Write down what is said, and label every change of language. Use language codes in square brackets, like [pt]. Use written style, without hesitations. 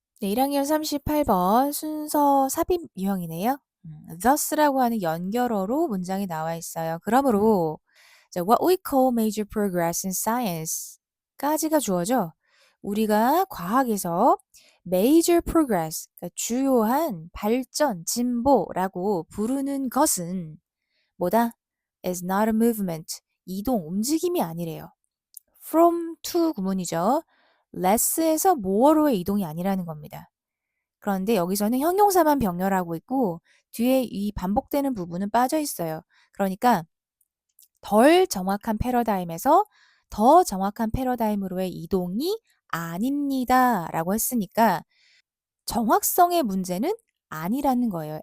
[ko] 네, 1학년 38번 순서 삽입 유형이네요. thus라고 하는 연결어로 문장이 나와 있어요. 그러므로 자, [en] what we call major progress in science [ko] 까지가 주어져. 우리가 과학에서 major progress, 그러니까 주요한 발전, 진보라고 부르는 것은 뭐다? [en] is not a movement, [ko] 이동, 움직임이 아니래요. [en] from to [ko] 구문이죠. less에서 more로의 이동이 아니라는 겁니다. 그런데 여기서는 형용사만 병렬하고 있고 뒤에 이 반복되는 부분은 빠져 있어요. 그러니까 덜 정확한 패러다임에서 더 정확한 패러다임으로의 이동이 아닙니다라고 했으니까 정확성의 문제는 아니라는 거예요.